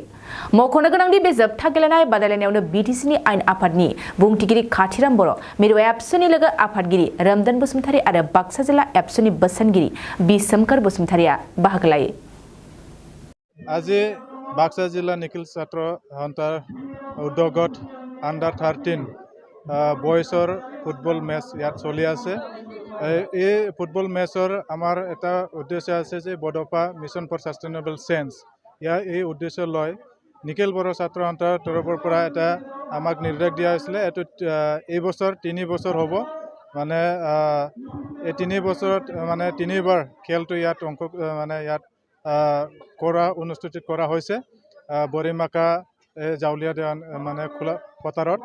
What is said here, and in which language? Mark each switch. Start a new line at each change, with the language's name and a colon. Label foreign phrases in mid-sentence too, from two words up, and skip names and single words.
Bodo: मख'नो गोनांदि बे जोबथा गेलेनाय बादायलायनायावनो बिटिसिनि आयेन आफादनि बुंथिगिरि खाथिराम बर', मिरु एबसुनि लोगो आफादगिरि रोमदन बसुमतारि आरो बाक्सा जिल्ला एबसुनि बोसोनगिरि बि सोमखोर बसुमतारिया बाहागो लायो।
Assamese: আজি বাক্সা জিলা নিখিল ছাত্ৰ সন্থাৰ উদ্যোগত আণ্ডাৰ 13 বয়সৰ ফুটবল মেচ ইয়াত চলি আছে। এই ফুটবল মেচৰ আমাৰ এটা উদ্দেশ্য আছে যে বডফা মিছন ফৰ সাষ্টেইনেবল চেঞ্জ এই উদ্দেশ্য লয় নিখিল বড়ো ছাত্ৰ সন্থাৰ তৰফৰ পৰা এটা আমাক নিৰ্দেশ দিয়া হৈছিলে। এইটো এই বছৰ 3 বছৰ হ'ব, মানে এই 3 বছৰত মানে 3বাৰ খেলটো ইয়াত ইয়াত অনুষ্ঠিত কৰা হৈছে বৰিমাকা জাউলিয়া দেৱান মানে খোলা পথাৰত।